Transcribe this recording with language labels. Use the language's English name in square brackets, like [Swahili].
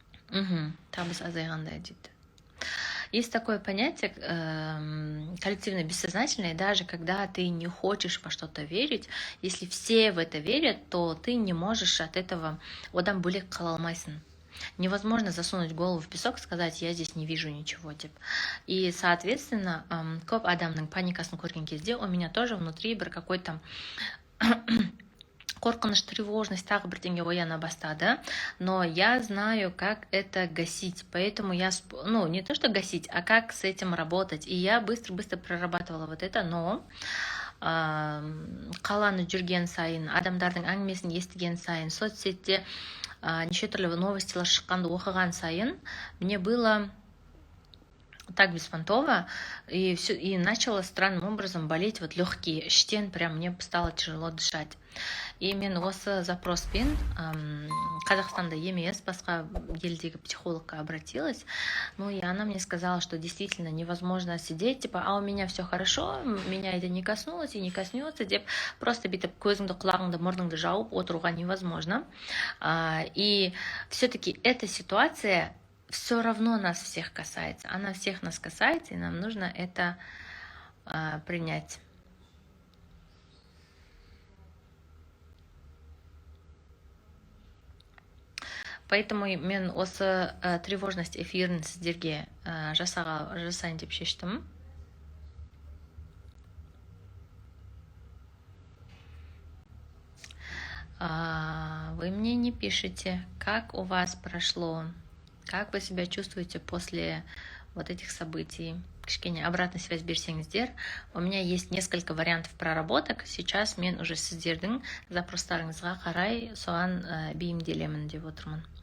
[Kazakh] Табыс азайғандай дейді. [Russian] Есть такое понятие коллективное бессознательное, даже когда ты не хочешь во что-то верить, если все в это верят, то ты не можешь от этого [Kazakh] одан бөлек қала алмайсың. [Russian] Невозможно засунуть голову в песок и сказать, я здесь не вижу ничего. И, соответственно, [Kazakh] көп адамның паникасын көрген кезде [Russian] у меня тоже внутри [Kazakh] бір [Russian] какой-то [Kazakh] қорқыныш, тревожность, тағы бірдеңе ояна бастады. [Russian] Но я знаю, как это гасить. Поэтому я, не то что гасить, а как с этим работать. И я быстро-быстро прорабатывала вот это, но [Kazakh] қаланы жүрген сайын, адамдардың әңгімесін естіген сайын, соцсетте неше түрлі новостилар шыққанды оқыған сайын, [Russian] мне было так беспонтово, и начало странным образом болеть вот легкие, [Kazakh] іштен [Russian] прям мне стало тяжело дышать. [Kazakh] И мен осы запроспен Қазақстанда емес, басқа елдегі психологқа [Russian] обратилась. И она мне сказала, что действительно невозможно сидеть, а у меня все хорошо, меня это не коснулось и не коснется, просто [Kazakh] бүйтіп көзіңді, құлағыңды, мұрныңды жауып отыруға [Russian] невозможно. И все-таки эта ситуация все равно нас всех касается. Она всех нас касается, и нам нужно это принять. [Kazakh] Поэтому мен осы тревожность эфирін сіздерге жасайын деп шештім. [Russian] Вы мне не пишете, как у вас прошло, как вы себя чувствуете после вот этих событий. [Kazakh] Кішкене [Russian] обратная связь [Kazakh] берсеңіздер. [Russian] У меня есть несколько вариантов проработок. [Kazakh] Сейчас мен уже сіздердің запростарыңызға қарай соған бейімделемін деп отырмын.